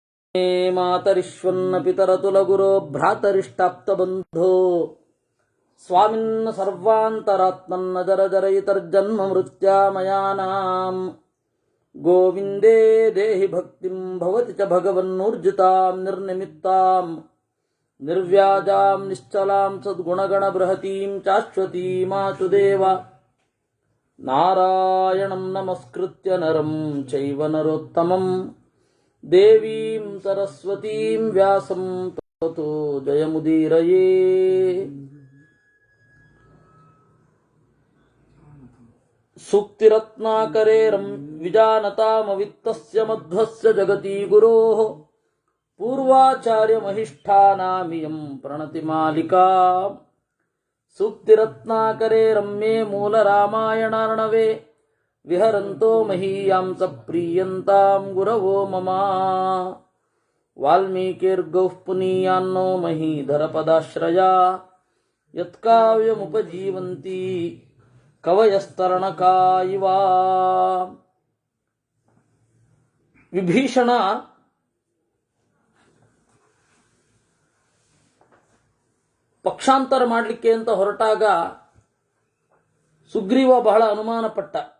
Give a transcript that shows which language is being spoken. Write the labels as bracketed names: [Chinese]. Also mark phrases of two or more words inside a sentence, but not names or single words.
[Sanskrit] ಮಾತರಿಶ್ವನ್ನ ಪಿತರತುಲಗುರೋ ಭ್ರಾತರಿಷ್ಟಾಪ್ತಬಂಧೋ ಸ್ವಾಮಿನ್ನ ಸರ್ವಾಂತರಾತ್ಮನ್ನ ಜರಜರಯಿತರ್ಜನ್ಮ ಮೃತ್ಯಾಮಯಾನಾಂ ಗೋವಿಂದೇ ದೇಹಿ ಭಕ್ತಿಂ ಭವತಿ ಚ ಭಗವನ್ನೂರ್ಜಿತಾಂ ನಿರ್ನಿಮಿತ್ತಾಂ ನಿರ್ವ್ಯಾಜಾಂ ನಿಶ್ಚಲಾಂ ಸದ್ಗುಣಗಣ ಬೃಹತೀಂ ಚಾಶ್ವತೀಮಾಚುದೇವ ನಾರಾಯಣಂ ನಮಸ್ಕೃತ್ಯ ನರಂ ಚೈವ ನರೋತ್ತಮಂ ದೇವೀಂ ಸರಸ್ವತೀಂ ವ್ಯಾಸಂ ತतो ಜಯಮುದೀರಯೇ. ಸೂಕ್ತಿರತ್ನಾಕರೇರಂ ವಿಜಾನತಾಮವಿತ್ತಸ್ಯ ಮಧ್ವಸ್ಯ ಜಗತಿ ಗುರೋಃ ಪೂರ್ವಾಚಾರ್ಯಮಹಿಷ್ಠಾನಾಮಿಯಂ ಪ್ರಣತಿಮಾಲಿಕಾ. ಸೂಕ್ತಿರತ್ನಾಕರೇರಂ ಮೇ ಮೂಲರಾಮಾಯಣಾರ್ಣವೇ ವಿಹರಂತೋ ಮಹೀಯಾಂ ಸ ಪ್ರೀಯಂತಾಂ ಗುರವೋ ಮಮ. ವಾಲ್ಮೀಕಿರ್ಗೌಃ ಪುನೀಯಾನ್ನೋ ಮಹೀಧರ ಪದಾಶ್ರಯಾ ಯತ್ಕಾವ್ಯಮುಪಜೀವಂತಿ ಕವಯಸ್ತರಣಕಾ ಇವ. [Kannada] ವಿಭೀಷಣ ಪಕ್ಷಾಂತರ ಮಾಡಲಿಕ್ಕೆ ಅಂತ ಹೊರಟಾಗ ಸುಗ್ರೀವ ಬಹಳ ಅನುಮಾನ ಪಟ್ಟ.